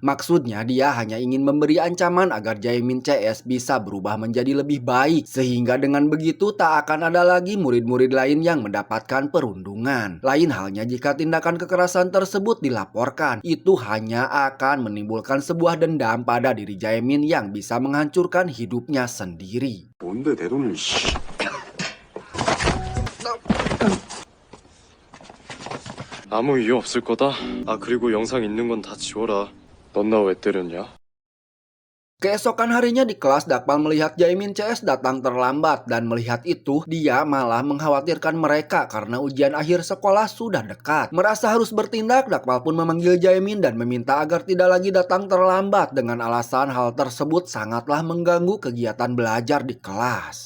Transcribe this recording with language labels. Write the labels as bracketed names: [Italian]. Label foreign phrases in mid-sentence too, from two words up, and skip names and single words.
[Indonesian] Maksudnya dia hanya ingin memberi ancaman agar Jaemin CS bisa berubah menjadi lebih baik, sehingga dengan begitu tak akan ada lagi murid-murid lain yang mendapatkan perundungan. Lain halnya jika tindakan kekerasan tersebut dilaporkan, itu hanya akan menimbulkan sebuah dendam pada diri Jaemin yang bisa menghancurkan hidupnya sendiri. [Korean] 뭔데 내 돈을 씨. 아무 이유 없을 거다. 아 그리고 영상 있는 건 다 지워라. 넌 나 왜 때렸냐? [Indonesian] Keesokan harinya di kelas, Dakpal melihat Jaemin CS datang terlambat dan melihat itu dia malah mengkhawatirkan mereka karena ujian akhir sekolah sudah dekat. Merasa harus bertindak, Dakpal pun memanggil Jaemin dan meminta agar tidak lagi datang terlambat dengan alasan hal tersebut sangatlah mengganggu kegiatan belajar di kelas.